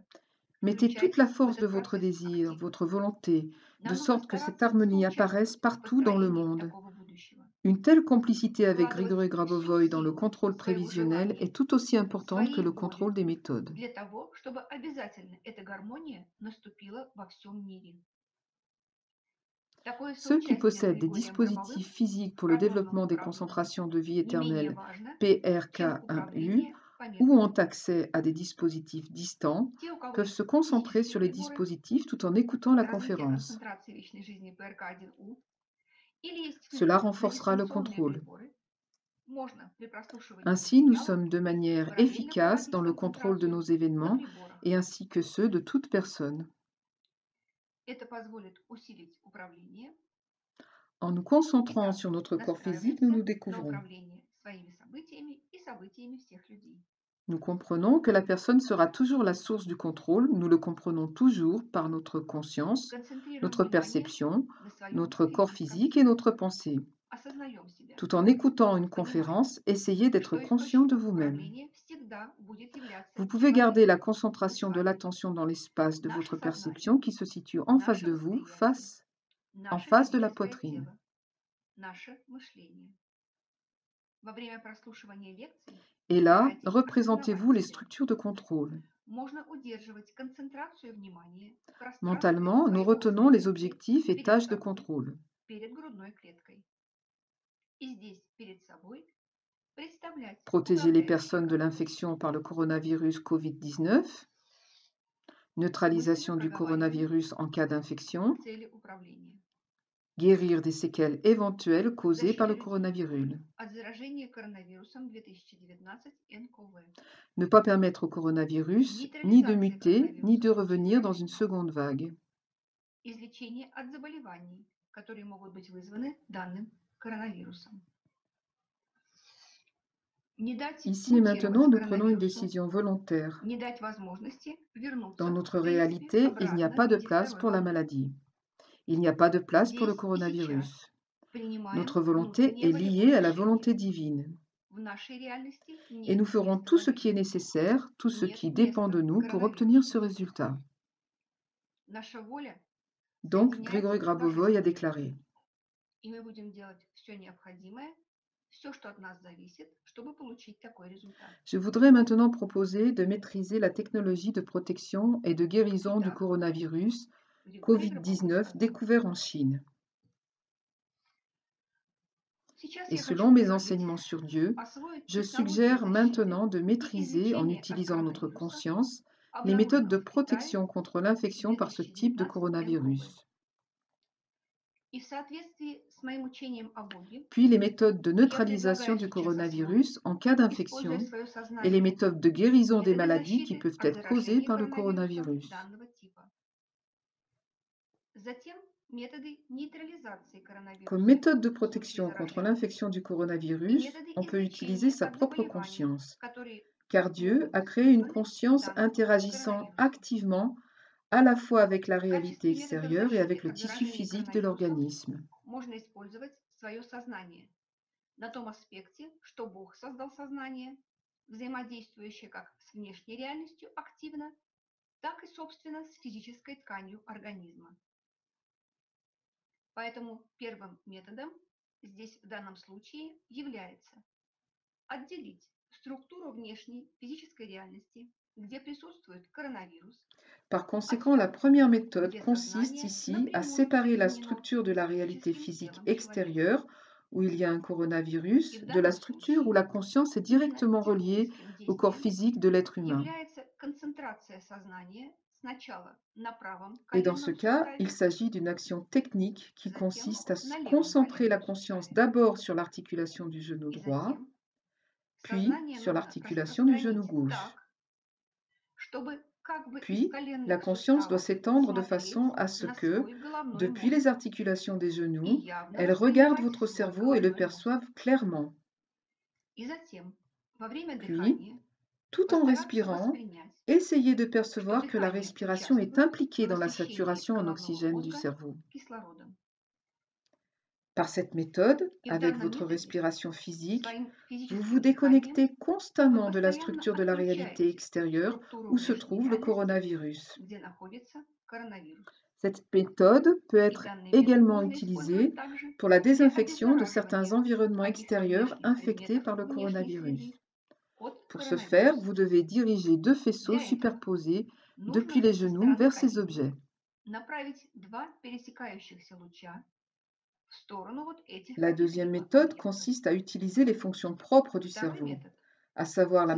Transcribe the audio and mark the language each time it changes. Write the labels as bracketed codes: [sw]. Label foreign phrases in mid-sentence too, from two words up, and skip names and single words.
[fr] Mettez toute la [ru] включайтесь в [fr] force de [ru] этот [fr] votre [ru] процесс [fr] désir, [ru] активно. [fr] votre volonté, de [ru] Нам нужно [fr] sorte que cette [ru] стараться [fr] harmonie apparaisse [ru] соучаствовать в [fr] partout dans le [ru] построении [fr] monde. [ru] такого будущего. [fr] Une telle complicité avec [ru] Вкладывать [fr] Grigory [ru] всю [fr] Grabovoy dans le [ru] силу [fr] contrôle [ru] своего [fr] prévisionnel [ru] желания, [fr] est tout aussi importante que [ru] своей [fr] le [ru] воли [fr] contrôle des méthodes. [ru] для того, чтобы обязательно эта гармония наступила во всем мире. Такое [fr] Ceux qui [ru] соучастие с [fr] possèdent des [ru] Григорием Гробовым [fr] dispositifs physiques [ru] в [fr] pour le [ru] прогнозном [fr] développement des [ru] управлении [fr] concentrations de vie [ru] не менее [fr] éternelle [ru] важно, чем [fr] PRK1U [ru] управление по [fr] ou ont [ru] методу. [fr] accès à des dispositifs distants [ru] Те, у кого [fr] peuvent se [ru] есть [fr] concentrer [ru] физические [fr] sur les [ru] приборы, [fr] dispositifs tout en écoutant la [ru] развитие [fr] conférence. [ru] концентрации вечной жизни ПРК-1У, или есть [fr] Cela [ru] фильтры на [fr] renforcera le [ru] дистанционные [fr] contrôle. [ru] приборы, можно при прослушивании [fr] Ainsi, nous [ru] материалов [fr] sommes de manière [ru] параллельно [fr] efficace dans [ru] проводить [fr] le contrôle de nos [ru] концентрацию на [fr] événements [ru] приборах. [fr] et ainsi que ceux de toute personne. [ru] Это позволит усилить управление [fr] En nous concentrant [ru] Итак, [fr] sur notre corps physique, nous [ru] настраиваемся [fr] nous [ru] на [fr] découvrons. [ru] управление своими событиями и событиями всех людей. [fr] Nous comprenons que la personne sera toujours la source du contrôle, nous le comprenons toujours par notre conscience, [ru] Концентрируем [fr] notre [ru] внимание [fr] perception, [ru] на своем [fr] notre corps [ru] физическом [fr] physique et [ru] теле. [fr] notre pensée. [ru] Осознаем себя. [fr] Tout en écoutant une [ru] Понимаем, [fr] conférence, essayez d'être [ru] что [fr] conscient de [ru] источником [fr] vous-même. [ru] управления всегда будет являться [fr] Vous pouvez [ru] человек. [fr] garder la [ru] Мы [fr] concentration [ru] с [fr] de [ru] вами. [fr] l'attention dans l'espace de [ru] Наше [fr] votre [ru] сознание, [fr] perception qui se situe en face [ru] наше [fr] de vous, [ru] восприятие, [fr] en [ru] наше [fr] face de la [ru] физическое [fr] poitrine. [ru] тело, наше мышление. Во время прослушивания лекций [fr] Et là, [ru] постарайтесь [fr] représentez-vous [ru] осознавать [fr] les [ru] себя. [fr] structures de contrôle. [ru] Можно удерживать концентрацию внимания в пространстве [fr] Mentalement, nous [ru] своего [fr] retenons les [ru] восприятия [fr] objectifs et [ru] перед [fr] tâches de [ru] собой, [fr] contrôle. [ru] перед грудной клеткой. И здесь перед собой представлять [fr] Protéger les [ru] управляющий [fr] personnes de [ru] канал. [fr] l'infection par le coronavirus Covid-19, [ru] Мысленно [fr] neutralisation du [ru] проговариваем [fr] coronavirus en cas d'infection, [ru] цели управления. [fr] guérir des séquelles éventuelles causées par [ru] Защита [fr] le [ru] людей [fr] coronavirus, [ru] от заражения коронавирусом 2019 НКВ. [fr] ne pas permettre au coronavirus ni de [ru] Нейтрализация [fr] muter ni de [ru] коронавируса revenir dans une 2019. [fr] seconde vague. [ru] Излечение от заболеваний, которые могут быть вызваны данным коронавирусом. Не дать [fr] Ici et maintenant, [ru] мутировать [fr] nous prenons une [ru] коронавирусу, [fr] décision volontaire. [ru] не дать возможности [fr] Dans [ru] вернуться, [fr] notre [ru] в принципе, [fr] réalité, il n'y a [ru] обратно [fr] pas [ru] в [fr] de [ru] виде [fr] place [ru] второй [fr] pour la [ru] волны. [fr] maladie. Il n'y a pas de place pour le [ru] Здесь и сейчас [fr] coronavirus. [ru] принимаем [fr] Notre volonté [ru] внутреннее [fr] est [ru] волевое [fr] liée à la [ru] решение. [fr] volonté divine. [ru] В нашей реальности [fr] Et nous [ru] нет [fr] ferons [ru] места [fr] tout ce qui est [ru] болезни, [fr] nécessaire, tout ce [ru] нет [fr] qui dépend de [ru] места [fr] nous pour obtenir ce [ru] коронавирусу. [fr] résultat. [ru] Наша воля [fr] Donc, [ru] соединяется [fr] Grégory [ru] с [fr] Grabovoy a [ru] божественной [fr] déclaré: [ru] волей, и мы будем делать все необходимое, все, что от нас зависит, чтобы получить такой результат. [fr] Je voudrais maintenant proposer de maîtriser la technologie de protection et de guérison du [ru] Итак, [fr] coronavirus [ru] Григорий Гробовой [fr] COVID-19 [ru] сказал: [fr] découvert en Chine. [ru] сейчас [fr] Et [ru] я хочу [fr] selon mes [ru] предложить [fr] enseignements sur Dieu, [ru] освоить [fr] je [ru] технологии [fr] suggère [ru] защиты [fr] maintenant de [ru] и [fr] maîtriser, en [ru] излечения от [fr] utilisant notre [ru] коронавируса, [fr] conscience, les méthodes de [ru] обнаруженного в Китае [fr] protection contre [ru] в [fr] l'infection par ce type de [ru] 2019 НКВ. [fr] coronavirus, [ru] И в соответствии с моим учением о Боге, [fr] puis les méthodes de [ru] я [fr] neutralisation [ru] предлагаю [fr] du [ru] сейчас освоить, [fr] coronavirus en cas [ru] используя [fr] d'infection [ru] свое [fr] et les [ru] сознание, [fr] méthodes de guérison des [ru] методы [fr] maladies qui [ru] защиты [fr] peuvent [ru] от [fr] être causées [ru] заражения [fr] par le [ru] коронавирусом [fr] coronavirus. [ru] данного типа. Затем методы нейтрализации [fr] Comme [ru] коронавируса [fr] méthode de [ru] в случае [fr] protection contre [ru] заражения [fr] l'infection du [ru] и [fr] coronavirus, [ru] методы [fr] on peut utiliser [ru] излечения [fr] sa [ru] от [fr] propre [ru] заболеваний, [fr] conscience, [ru] которые [fr] car Dieu [ru] могут [fr] a [ru] быть [fr] créé une [ru] вызваны [fr] conscience [ru] данным [fr] interagissant [ru] коронавирусом. [fr] activement à la fois avec la [ru] В [fr] réalité [ru] качестве методов [fr] extérieure et [ru] защиты [fr] avec le [ru] от [fr] tissu [ru] заражения [fr] physique de [ru] коронавирусом [fr] l'organisme. [ru] можно использовать свое сознание на том аспекте, что Бог создал сознание, взаимодействующее как с внешней реальностью активно, так и, собственно, с физической тканью организма. Поэтому первым методом здесь в данном случае является отделить структуру внешней физической реальности, где присутствует коронавирус, [fr] Par [ru] от [fr] conséquent, la [ru] структуры, [fr] première méthode [ru] где [fr] consiste [ru] сознание [fr] ici à [ru] напрямую [fr] séparer la [ru] соединено [fr] structure de la [ru] с [fr] réalité [ru] физическим [fr] physique [ru] телом человека. [fr] extérieure, où il y a un [ru] И [fr] coronavirus, [ru] в [fr] de la [ru] данном [fr] structure où [ru] случае [fr] la conscience est [ru] именно [fr] directement reliée [ru] техническим [fr] au corps [ru] действием [fr] physique de l'être humain. [ru] является концентрация сознания сначала на правом [fr] Et dans ce [ru] коленном [fr] cas, il [ru] суставе, [fr] s'agit d'une action technique qui [ru] затем [fr] consiste à [ru] на левом [fr] concentrer la [ru] коленном [fr] conscience [ru] суставе, [fr] d'abord sur l'articulation du genou [ru] и [fr] droit, [ru] затем [fr] puis [ru] сознание [fr] sur [ru] нужно [fr] l'articulation du genou [ru] распространить [fr] gauche. [ru] так, чтобы как бы из [fr] Puis, la [ru] коленных [fr] conscience doit [ru] суставов [fr] s'étendre de [ru] смотреть [fr] façon à ce [ru] на [fr] que, [ru] свой головной [fr] depuis les [ru] мозг [fr] articulations des [ru] и [fr] genoux, [ru] явно [fr] elle regarde [ru] воспринимать [fr] votre [ru] свой [fr] cerveau et le [ru] головной мозг. [fr] perçoive clairement. [ru] И затем во время [fr] Puis, [ru] дыхания [fr] tout en [ru] постараться [fr] respirant, [ru] воспринять, [fr] essayez de [ru] что [fr] percevoir que la [ru] дыхание [fr] respiration est [ru] участвует в [fr] impliquée dans la [ru] насыщении [fr] saturation en [ru] головного [fr] oxygène du [ru] мозга [fr] cerveau. [ru] кислородом. [fr] Par cette méthode, [ru] И в [fr] avec [ru] данном [fr] votre [ru] методе [fr] respiration physique, [ru] своим [fr] vous vous [ru] физическим дыханием [fr] déconnectez [ru] вы [fr] constamment de la [ru] постоянно [fr] structure de la réalité [ru] отключаете [fr] extérieure [ru] структуру [fr] où se [ru] внешней [fr] trouve le [ru] реальности, [fr] coronavirus. [ru] где находится коронавирус. [fr] Cette méthode peut [ru] И [fr] être [ru] данный метод [fr] également [ru] можно [fr] utilisée [ru] использовать также [fr] pour la [ru] для [fr] désinfection de certains [ru] обеззараживания [fr] environnements [ru] каких-то [fr] extérieurs [ru] внешних [fr] infectés [ru] предметов [fr] par le [ru] внешней [fr] coronavirus. [ru] среды от [fr] Pour ce faire, [ru] коронавируса. [fr] vous devez diriger deux faisceaux [ru] Для этого [fr] superposés depuis [ru] нужно [fr] les [ru] со [fr] genoux [ru] стороны [fr] vers ces [ru] колена [fr] objets. [ru] направить два пересекающихся луча в сторону вот этих [fr] La [ru] каких-либо [fr] deuxième méthode [ru] объектов. [fr] consiste à utiliser les fonctions propres du [ru] Второй [fr] cerveau, [ru] метод [fr] à savoir la